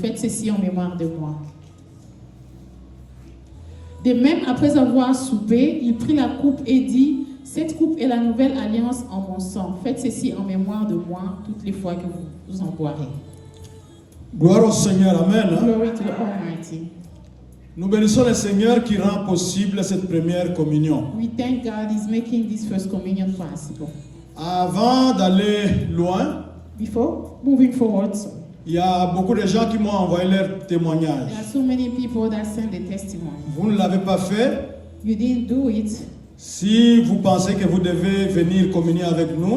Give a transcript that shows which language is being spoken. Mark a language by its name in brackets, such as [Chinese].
[French] Faites ceci en mémoire de moi. » De même, après avoir soupé, il prit la coupe et dit, « Cette coupe est la nouvelle alliance en mon sang. Faites ceci en mémoire de moi toutes les fois que vous en boirez. » Gloire au Seigneur. Amen. [English] Glory to the Almighty. [French] Nous bénissons le Seigneur qui rend possible cette première communion. [English] We thank God is making this first communion possible. [French] Avant d'aller loin, [English] Before moving forward, [French] il y a beaucoup de gens qui m'ont envoyé leur témoignage. [English] there are so many people that send a testimony. [French] Vous ne l'avez pas fait. [English] You didn't do it. [French] Si vous pensez que vous devez venir communier avec nous,